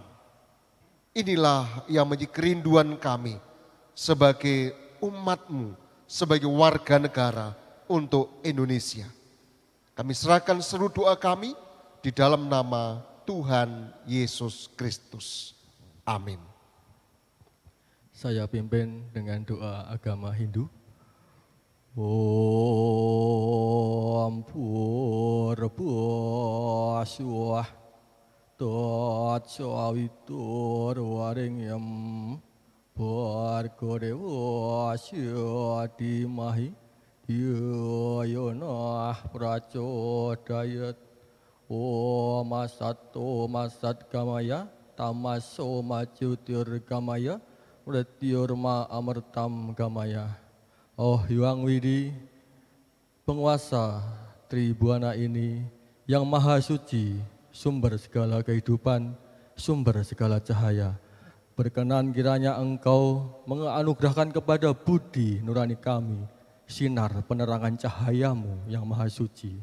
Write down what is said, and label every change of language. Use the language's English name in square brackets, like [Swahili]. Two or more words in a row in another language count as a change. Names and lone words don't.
[Indonesian] Inilah yang menjadi kerinduan kami sebagai umat-Mu, sebagai warga negara untuk Indonesia. Kami serahkan seluruh doa kami di dalam nama Tuhan Yesus Kristus. Amin. Saya pimpin dengan doa agama Hindu. [Sanskrit] Om Purba Suah Tat Sawitur Waringyam Bhargo Dewa Dimahi Yonah Prachodayat Om Sato Masat Gamaya, Tamaso Macutir Gamaya, Mrityurma Amertam Gamaya. [Indonesian] Oh Hyang Widi, penguasa Tribuana ini yang maha suci, sumber segala kehidupan, sumber segala cahaya. Berkenan kiranya Engkau menganugerahkan kepada budi nurani kami sinar penerangan cahayamu yang maha suci.